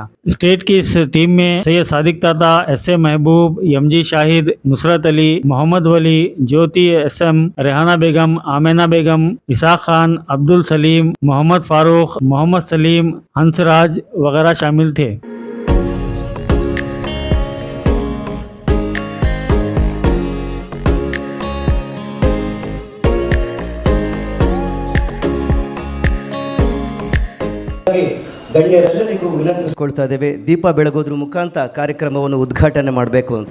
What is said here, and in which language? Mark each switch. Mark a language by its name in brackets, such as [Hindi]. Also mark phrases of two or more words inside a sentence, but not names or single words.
[Hindi] स्टेट की इस टीम में सैयद सादिक ताता, SA महबूब, MG शाहिद, नुसरत अली, मोहम्मद वली, ज्योति SM, रेहाना बेगम, आमेना बेगम, इसाक खान, अब्दुल सलीम, मोहम्मद फारूक, मोहम्मद सलीम, हंसराज वगैरह शामिल थे। [Kannada] ಗಣ್ಯರೆಲ್ಲರಿಗೂ ವಿನಂತಿಸಿಕೊಳ್ತಾ ಇದ್ದೇವೆ, ದೀಪ ಬೆಳಗೋದ್ರ ಮುಖಾಂತರ ಕಾರ್ಯಕ್ರಮವನ್ನು ಉದ್ಘಾಟನೆ ಮಾಡಬೇಕು ಅಂತ.